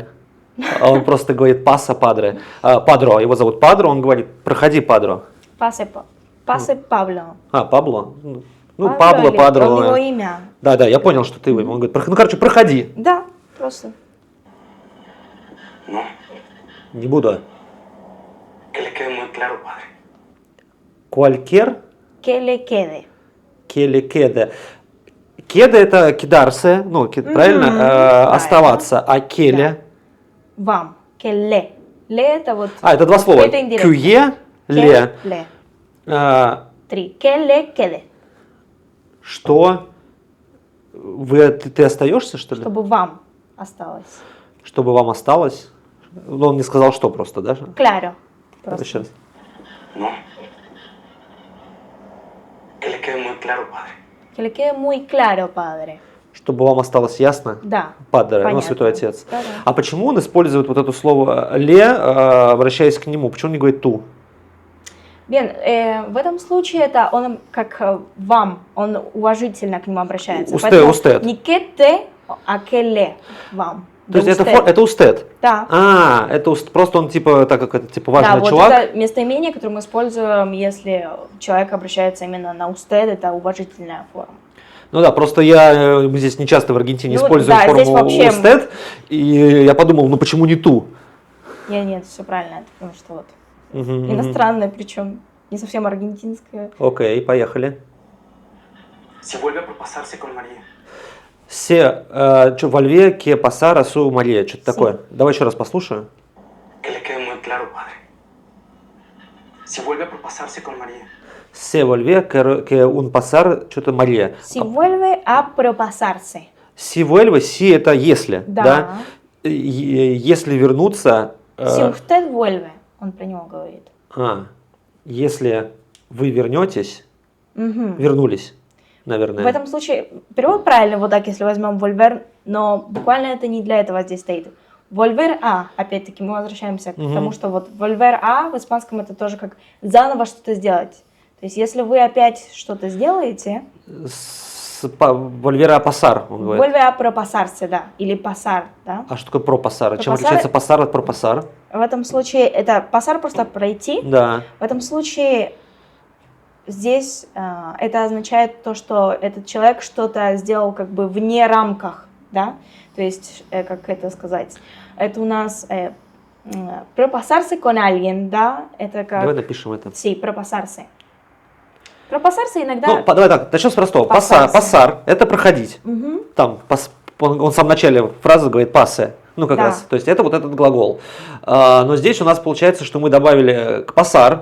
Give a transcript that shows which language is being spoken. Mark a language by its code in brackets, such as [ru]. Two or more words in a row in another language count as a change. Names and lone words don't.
[ru] А он просто говорит [es] «pasa, padre». [ru] Падро, его зовут Падро, он говорит «проходи, Падро». [es] Пасе Пабло. [ru] Пабло? Ну, Пабло Пабло, или Падро. он его имя. Да, я понял, что ты его. Он говорит, ну, короче, проходи. Да, просто. [es] No, [ru] Не буду. [es] que le quede muy claro, padre. Куалькер, Que le quede. que le quede. [ru] Кеде это кидарсе, ну, правильно? Оставаться. А келе? Вам. [es] Que le. Le [ru] это вот... Это два слова. Это индиректно. [es] Кюе, Que ле. le. 3. Que le quede. [ru] Что? Ты остаешься, что ли? Чтобы вам осталось. Чтобы вам осталось? Ну, он не сказал, что просто, да? Claro. Просто. Еще раз. [es] No, que le quede muy claro, padre. Que le quede muy claro, padre. [ru] Чтобы вам осталось ясно, Да. падре, ну, Понятно. святой отец. Да-да. А почему он использует вот это слово ле, обращаясь к нему? Почему он не говорит ту? Bien, в этом случае это он как вам, он уважительно к нему обращается. [es] Usted, [ru] Поэтому [es] usted. [ru] не [es] que te, [ru] а [es] que le, [ru] вам. То есть [es] usted. [ru] это устед? Да. Это просто он типа, так как это типа важный Да, вот чувак. это местоимение, которое мы используем, если человек обращается именно на usted, это уважительная форма. Ну да, просто мы здесь не часто в Аргентине Ну, используем да, здесь форму вообще- usted, и я подумал, ну почему не ту? Нет, все правильно, это потому что вот Мгм, иностранное, причем не совсем аргентинское. Окей, поехали. [es] Si vuelve a propasarse con María. Vuelve que pasara su Мария. [ru] Что-то такое. Давай еще раз послушаю. [es] Que le quede muy claro, padre. Si vuelve a propasarse con María. Se vuelve que un pasar что-то Мария. Si vuelve a propasarse. Si vuelve, [ru] си это если. Да. Если вернуться. [es] Si usted vuelve, [ru] он про него говорит. Если вы вернетесь, Мгм. вернулись, наверное. В этом случае перевод правильный, вот так, если возьмем volver, но буквально это не для этого здесь стоит. [es] Volver a, [ru] опять-таки мы возвращаемся к тому, что вот [es] volver a [ru] в испанском это тоже как заново что-то сделать. То есть если вы опять что-то сделаете, [es] Volver a pasar, [ru] он говорит. [es] volver a propasarse, да, или pasar, да. [ru] А что такое пропасар? Чем [es] Пропасар- [ru] отличается пасар от пропасар? В этом случае это pasar просто пройти. Да. В этом случае здесь это означает то, что этот человек что-то сделал как бы вне рамках, да, то есть, как это сказать, это у нас [es] propasarse con alguien, [ru] да, это как... Давай напишем это. [es] Sí, propasarse. Пропасarse иногда... [ru] Ну, давай так, начнем с простого. [es] Пасарse. [ru] Пасар – это проходить. Мгм. Там, он в самом начале фразы говорит пассе. Ну, как Да. раз. То есть, это вот этот глагол. Но здесь у нас получается, что мы добавили к пасар